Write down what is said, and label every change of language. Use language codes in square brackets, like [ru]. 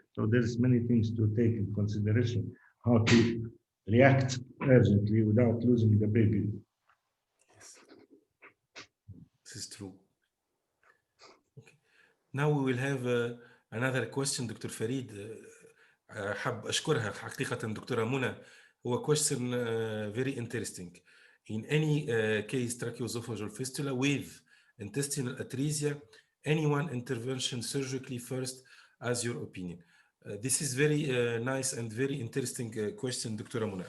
[en] So there's many things to take in consideration, how to react urgently without losing the baby. Yes, this is true. Okay. Now we will have another question, Dr. Farid. [ar] حاب أشكرها حقيقة دكتورة منى. [en] هو question very interesting. In any case, tracheosophageal fistula with intestinal atresia, any one intervention surgically first, as your opinion? This is very nice and very interesting question, دكتورة منى.